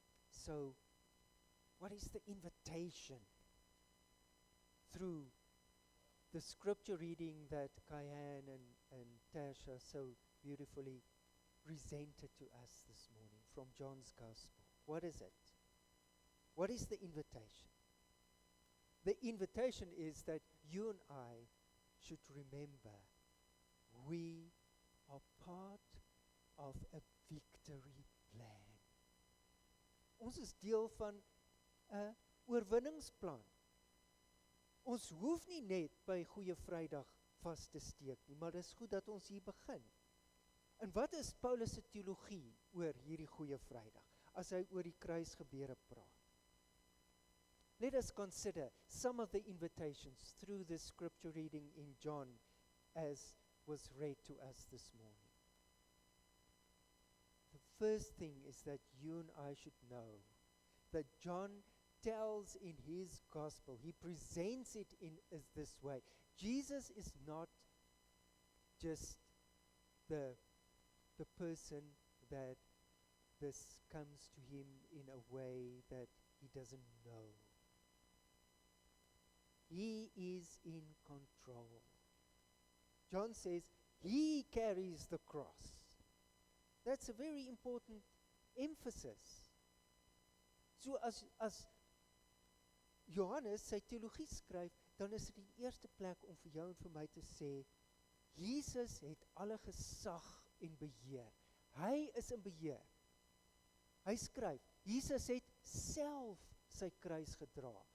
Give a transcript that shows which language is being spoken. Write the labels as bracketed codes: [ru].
[en] So, what is the invitation through the scripture reading that Kyan and Tasha so beautifully presented to us this morning from John's Gospel? What is it? What is the invitation? The invitation is that you and I should remember we are part of a victory plan. [af] Ons is deel van 'n oorwinningsplan. Ons hoef nie net by Goeie Vrydag vas te steek nie, maar dis goed dat ons hier begin. En wat is Paulus se teologie oor hierdie Goeie Vrydag, as hy oor die kruisgebeure praat? [en] Let us consider some of the invitations through this scripture reading in John as was read to us this morning. The first thing is that you and I should know that John tells in his gospel, he presents it in as this way. Jesus is not just the person that this comes to him in a way that he doesn't know. He is in control. John says he carries the cross. That's a very important emphasis. [af] So as Johannes sy teologie skryf, dan is dit die eerste plek om vir jou en vir my te sê, Jesus het alle gesag en beheer. Hy is in beheer. Hy skryf, Jesus het self sy kruis gedra.